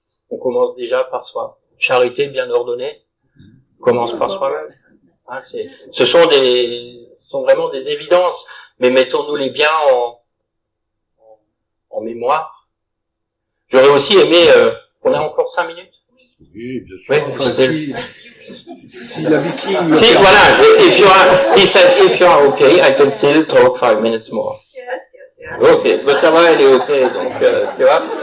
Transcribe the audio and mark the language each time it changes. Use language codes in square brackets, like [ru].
[fr] On commence déjà par soi. Charité bien ordonnée commence par soi-même. Hein, ce sont vraiment des évidences, mais mettons-nous-les bien en mémoire. J'aurais aussi aimé, on a encore 5 minutes. Oui, bien sûr. Oui, enfin, si la viking... Si, voilà, [en] if you are okay, I can still talk 5 minutes more. [fr] Ok, ben ça va, elle est ok, donc, tu vois.